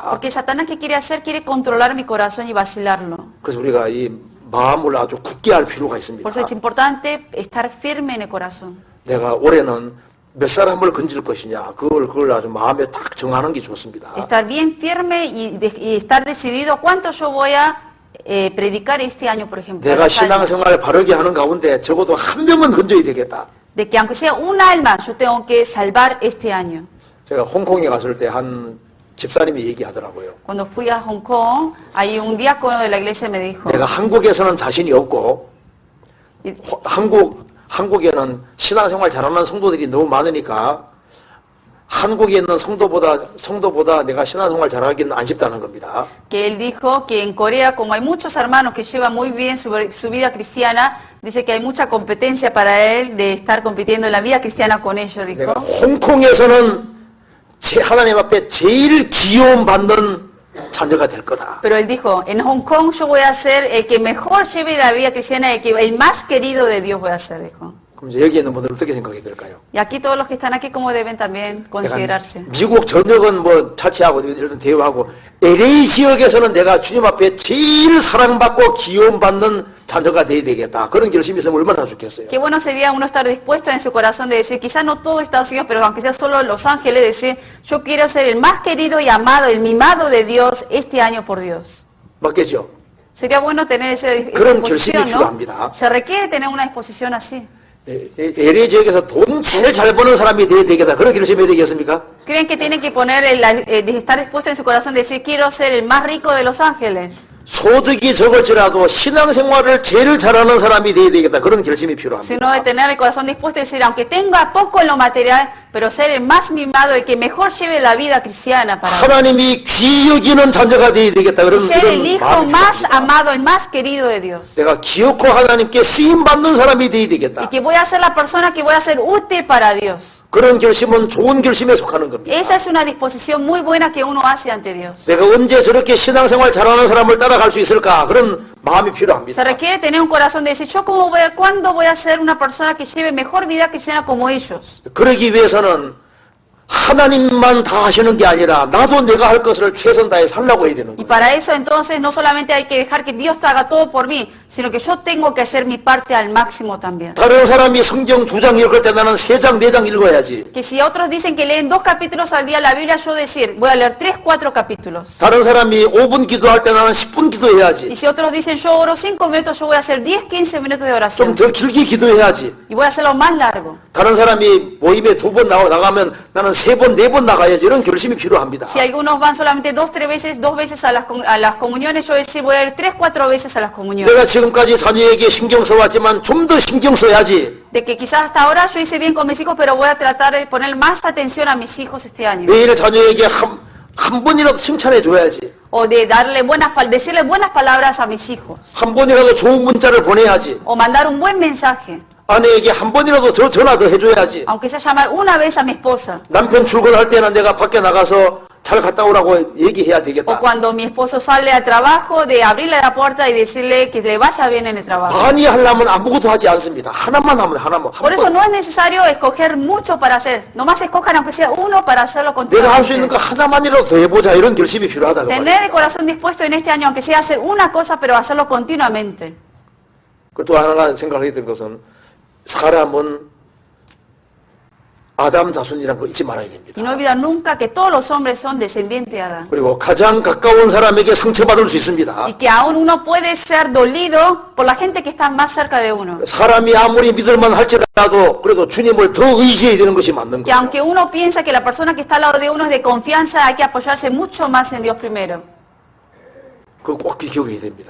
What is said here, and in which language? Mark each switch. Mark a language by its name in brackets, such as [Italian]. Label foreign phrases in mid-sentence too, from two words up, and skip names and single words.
[Spanish] Porque Satanás, ¿qué quiere hacer? Quiere controlar mi corazón y vacilarlo. [Korean] 그래서 우리가 이 마음을 아주 굳게 할 필요가 있습니다. [Spanish] Por eso es importante estar firme en el corazón. [Korean] 내가 올해는 몇 사람을 건질 것이냐 그걸 아주 마음에 딱 정하는 게 좋습니다. [Spanish] Estar bien firme y estar decidido cuánto yo voy a predicar este año, por ejemplo. [Korean] 내가 [Spanish] los años. [Korean] 신앙생활 바르게 하는 가운데 적어도 한 명은 건져야 되겠다. [Spanish] De que aunque sea un alma, yo tengo que salvar este año. [Korean] 제가 홍콩에 갔을 때 한 집사님이 얘기하더라고요. [Spanish] Cuando fui a Hong Kong, ahí un diácono de la iglesia me dijo, [Korean] 내가 한국에서는 자신이 없고 [Spanish] y- [Korean] 한국에는 신앙생활 잘하는 성도들이 너무 많으니까 한국에 있는 성도보다 내가 신앙생활 잘하기는 안 쉽다는 겁니다. [Spanish] que él dijo que en Corea, como hay muchos hermanos que llevan muy bien su vida cristiana, dice que hay mucha competencia para él de estar compitiendo en la vida cristiana con ellos, [Korean] 내가 [Spanish] dijo. [Korean] 홍콩에서는 하나님 앞에 제일 기여움 받는 자녀가 될 거다. [Spanish] Pero él dijo, en Hong Kong yo voy a ser el que mejor lleve la vida cristiana, el más querido de Dios voy a ser, dijo. [Korean] 그럼 이제 여기 있는 분들은 어떻게 생각이 들까요? [Spanish] Y aquí todos los que están aquí, como deben también considerarse. [Korean] 미국 전역은 뭐 차치하고 이런 대우하고 LA 지역에서는 내가 주님 앞에 제일 사랑받고 기여받는 자녀가 돼야 되겠다. 그런 결심이 있으면 얼마나 좋겠어요. [Spanish] Qué bueno sería uno estar dispuesto en su corazón de decir, quizás no todo Estados Unidos, pero aunque sea solo Los Ángeles, decir, yo quiero ser el más querido y amado, el mimado de Dios este año por Dios. [Korean] 맞겠죠? [Spanish] Sería bueno tener esa [Korean] 그런 [Spanish] disposición, [Korean] 결심이 [Spanish] ¿no? [Korean] 필요합니다. [Spanish] Se requiere tener una disposición así. [Korean] LA 지역에서 돈 제일 잘 버는 사람이 돼야 되겠다. 그런 결심이 해야 되겠습니까? [Spanish] ¿Creen que tienen que poner, estar dispuesto en su corazón de decir, quiero ser el más rico de Los Ángeles? [Korean] 소득이 적을지라도 신앙생활을 제일 잘하는 사람이 돼야 되겠다. 그런 결심이 필요합니다. [Spanish] Sino de tener el corazón dispuesto a decir, aunque tenga poco en lo material, pero ser el más mimado, el que mejor lleve la vida cristiana para [Korean] 하나님이 귀 여기는 자녀가 돼야 되겠다. 그런 [Spanish] ser el hijo [Korean] 마음이 [Spanish] más [Korean] 필요합니다. [Spanish] amado, el más querido de Dios. [Korean] 내가 기어코 하나님께 쓰임 받는 사람이 돼야 [Spanish] Y [Korean] 되겠다. [Spanish] que voy a ser la persona que voy a ser útil para Dios. [Korean] 그런 결심은 좋은 결심에 속하는 겁니다. [Spanish] Esa es una disposición muy buena que uno hace ante Dios. [Korean] 내가 언제 저렇게 신앙생활 잘하는 사람을 따라갈 수 있을까? 그런 마음이 [Spanish] Se [Korean] 필요합니다. [Spanish] requiere tener un corazón de decir, ¿cuándo voy a ser una persona que lleve mejor vida cristiana como ellos? [Korean] 그러기 위해서는 하나님만 다 하시는 게 아니라 나도 내가 할 것을 최선 다해 살라고 해야 되는 [Spanish] Y [Korean] 거예요. [Spanish] para eso entonces no solamente hay que dejar que Dios haga todo por mí, sino que yo tengo que hacer mi parte al máximo también. [Korean] 다른 사람이 성경 2장 읽을 때 나는 3장, 4장 읽어야지. [Spanish] Que si otros dicen que leen 2 capítulos al día la Biblia, yo decir, voy a leer 3, 4 capítulos. [Korean] 다른 사람이 5분 기도할 때 나는 10분 기도해야지. [Spanish] Y si otros dicen, yo oro 5 minutos, yo voy a hacer 10, 15 minutos de [Korean] 좀 [Spanish] oración. [Korean] 더 길게 기도해야지. [Spanish] Y voy a hacerlo más largo. [Korean] 다른 사람이 모임에 2번 나가면 나는 3번, 4번 나가야지. 이런 결심이 필요합니다. [Spanish] Si algunos van solamente 2, 3 veces, 2 veces a las comuniones, yo decir, voy a ir 3, 4 veces a las comuniones. [Korean] 내가 지금까지 자녀에게 신경 써왔지만 좀 더 신경 써야지. [Spanish] De que quizás hasta ahora yo hice bien con mis hijos, pero voy a tratar de poner más atención a mis hijos este año. [Korean] 매일 자녀에게 한 번이라도 칭찬해 줘야지. [Spanish] O de decirle buenas palabras a mis hijos. [Korean] 한 번이라도 좋은 문자를 보내야지. [Spanish] O mandar un buen mensaje. [Korean] 아내에게 한 번이라도 전화 더 해줘야지. [Spanish] Aunque sea llamar una vez a mi esposa. [Korean] 남편 출근할 때는 내가 밖에 나가서 잘 갔다 오라고 얘기해야 [Spanish] O [Korean] 되겠다. [Spanish] cuando mi esposo sale al trabajo, de abrirle la puerta y decirle que le vaya bien en el trabajo. [Korean] 많이 하려면 아무것도 하지 않습니다. 하나만 하면 하나만. [Spanish] Por eso no es necesario escoger mucho para hacer. Nomás escojan aunque sea uno para hacerlo [Korean] 내가 할 수 있는 [Spanish] continuamente. [Korean] 거 하나만이라도 더 해보자. 이런 결심이 필요하다. 그 [Spanish] Tener el [Korean] 말이에요. [Spanish] corazón dispuesto en este año, aunque sea hacer una cosa, pero hacerlo continuamente. [Korean] 또 하나가 생각하게 된 것은 사람은 아담 자손이라는 거 잊지 말아야 [Spanish] Y [Korean] 됩니다. [Spanish] no olvidar nunca que todos los hombres son descendientes de Adán. [Korean] 그리고 가장 가까운 사람에게 상처받을 수 있습니다. [Spanish] Y que aún uno puede ser dolido por la gente que está más cerca de uno. [Korean] 사람이 아무리 믿을만 할지라도 그래도 주님을 더 의지해야 되는 것이 맞는 [Spanish] Que [Korean] 거예요. [Spanish] aunque uno piensa que la persona que está al lado de uno es de confianza, hay que apoyarse mucho más en Dios primero. [Korean] 그거 꼭 기억해야 됩니다.